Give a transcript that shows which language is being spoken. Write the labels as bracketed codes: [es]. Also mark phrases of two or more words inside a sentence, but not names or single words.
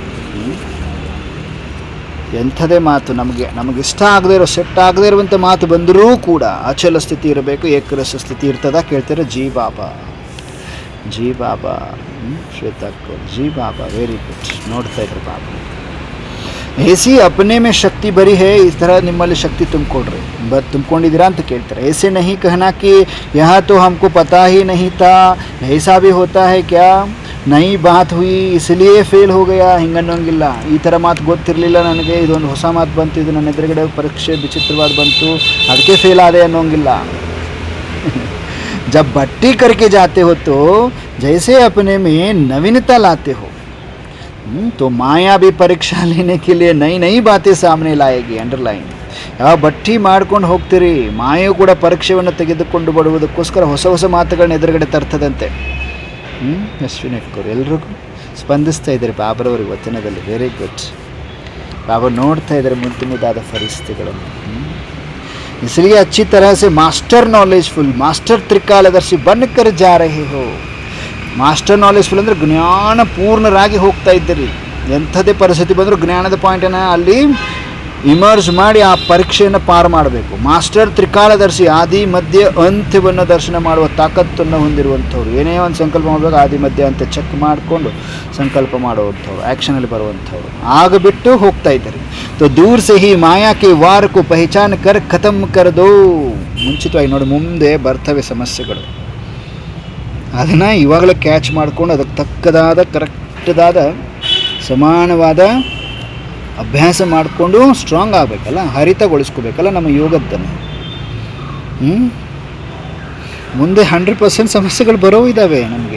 [kn] ಎಂಥದೇ ಮಾತು ನಮಗಿಷ್ಟ ಆಗದೇ ಇರೋ, ಸೆಟ್ ಆಗದೇ ಇರುವಂಥ ಮಾತು ಬಂದರೂ ಕೂಡ ಅಚಲ ಸ್ಥಿತಿ ಇರಬೇಕು, ಏಕರಸ ಸ್ಥಿತಿ ಇರ್ತದ ಕೇಳ್ತಾರೆ. [hi] जी बाबा, जी बाबा. ಶ್ವೇತಾಕ್ಕೋ जी बाबा, [en] very good. [kn] ನೋಡ್ತಾ ಇದ್ರು ಬಾಬಾ. [hi] ऐसी अपने में शक्ति भरी है, इस तरह [kn] ನಿಮ್ಮಲ್ಲಿ ಶಕ್ತಿ ತುಂಬಿಕೊಡ್ರಿ, ತುಂಬಿಕೊಂಡಿದ್ದೀರಾ ಅಂತ ಕೇಳ್ತಾರೆ. [hi] ऐसे नहीं कहना कि यह तो हमको पता ही नहीं था, ऐसा भी होता है क्या, नई बात हुई इसलिए फेल हो गया, [kn] ಹಿಂಗನ್ನೋಂಗಿಲ್ಲ. ಈ ಥರ ಮಾತು ಗೊತ್ತಿರಲಿಲ್ಲ ನನಗೆ, ಇದೊಂದು ಹೊಸ ಮಾತು ಬಂತು, ಇದು ನನ್ನ ಎದುರುಗಡೆ ಪರೀಕ್ಷೆ ವಿಚಿತ್ರವಾದ ಬಂತು, ಅದಕ್ಕೆ ಫೇಲ್ ಆದೆ ಅನ್ನೋಂಗಿಲ್ಲ. [hi] जब भट्टी करके जाते हो तो जैसे अपने में नवीनता लाते हो, तो माया भी परीक्षा लेने के लिए नई नई बातें सामने लाएगी. अंडरलाइन. [kn] ಯಾವ ಬಟ್ಟಿ ಮಾಡ್ಕೊಂಡು ಹೋಗ್ತೀರಿ, ಮಾಯೆಯು ಕೂಡ ಪರೀಕ್ಷೆಯನ್ನು ತೆಗೆದುಕೊಂಡು ಬರುವುದಕ್ಕೋಸ್ಕರ ಹೊಸ ಹೊಸ ಮಾತುಗಳನ್ನ ಎದುರುಗಡೆ ತರ್ತದಂತೆ. ಅಶ್ವಿನಿ ಅಕ್ಕವರು ಎಲ್ರಿಗೂ ಸ್ಪಂದಿಸ್ತಾ ಇದ್ದಾರೆ ಬಾಬರವರು ವಚನದಲ್ಲಿ. [en] very good. [kn] ಬಾಬಾ ನೋಡ್ತಾ ಇದ್ದಾರೆ ಮುದ್ದು ಮುದ್ದಾದ ಪರಿಸ್ಥಿತಿಗಳನ್ನು. [hi] इसलिए अच्छी तरह से [en] master knowledgeful, [hi] मास्टर त्रिकालदर्शी बनकर जा रहे हो. [en] master knowledgeful [kn] ಅಂದರೆ ಜ್ಞಾನ ಪೂರ್ಣರಾಗಿ ಹೋಗ್ತಾ ಇದ್ದೀರಿ. ಎಂಥದೇ ಪರಿಸ್ಥಿತಿ ಬಂದರೂ ಜ್ಞಾನದ ಪಾಯಿಂಟನ್ನು ಅಲ್ಲಿ ಇಮರ್ಜ್ ಮಾಡಿ ಆ ಪರೀಕ್ಷೆಯನ್ನು ಪಾರು ಮಾಡಬೇಕು. ಮಾಸ್ಟರ್ ತ್ರಿಕಾಲದರ್ಶಿ, ಆದಿ ಮಧ್ಯ ಅಂತ್ಯವನ್ನು ದರ್ಶನ ಮಾಡುವ ತಾಕತ್ತನ್ನು ಹೊಂದಿರುವಂಥವ್ರು. ಏನೇ ಒಂದು ಸಂಕಲ್ಪ ಮಾಡಬೇಕು ಆದಿ ಮಧ್ಯ ಅಂತ್ಯ ಚೆಕ್ ಮಾಡಿಕೊಂಡು ಸಂಕಲ್ಪ ಮಾಡುವಂಥವ್ರು, ಆ್ಯಕ್ಷನಲ್ಲಿ ಬರುವಂಥವ್ರು. ಆಗಿಬಿಟ್ಟು ಹೋಗ್ತಾ ಇದ್ದಾರೆ. [hi] तो दूर से ही माया के वार को पहचान कर खत्म कर दो. [kn] ಮುಂಚಿತವಾಗಿ ನೋಡಿ, ಮುಂದೆ ಬರ್ತವೆ ಸಮಸ್ಯೆಗಳು, ಅದನ್ನು ಇವಾಗಲೇ ಕ್ಯಾಚ್ ಮಾಡಿಕೊಂಡು ಅದಕ್ಕೆ ತಕ್ಕದಾದ ಕರೆಕ್ಟದಾದ ಸಮಾನವಾದ ಅಭ್ಯಾಸ ಮಾಡಿಕೊಂಡು ಸ್ಟ್ರಾಂಗ್ ಆಗಬೇಕಲ್ಲ, ಹರಿತಗೊಳಿಸ್ಕೋಬೇಕಲ್ಲ ನಮ್ಮ ಯೋಗದ್ದನ್ನು. ಮುಂದೆ 100% ಸಮಸ್ಯೆಗಳು ಬರೋ ಇದ್ದಾವೆ ನಮಗೆ.